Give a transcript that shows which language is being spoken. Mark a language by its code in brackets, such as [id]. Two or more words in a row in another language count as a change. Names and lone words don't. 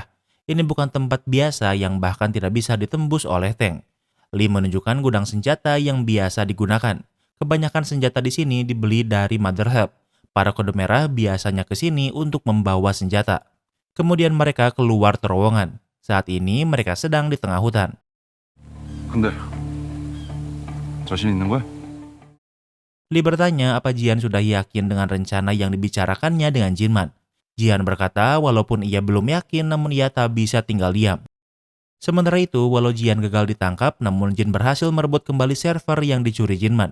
[id] Ini bukan tempat biasa yang bahkan tidak bisa ditembus oleh tank. Lee menunjukkan gudang senjata yang biasa digunakan. Kebanyakan senjata di sini dibeli dari Motherhead. Para kode merah biasanya ke sini untuk membawa senjata. Kemudian mereka keluar terowongan. Saat ini mereka sedang di tengah hutan. [ko] 근데 자신 있는 거야? [id] Lee bertanya apa Jian sudah yakin dengan rencana yang dibicarakannya dengan Jinman. Jian berkata walaupun ia belum yakin namun ia tak bisa tinggal diam. Sementara itu, walau Jian gagal ditangkap, namun Jin berhasil merebut kembali server yang dicuri Jinman.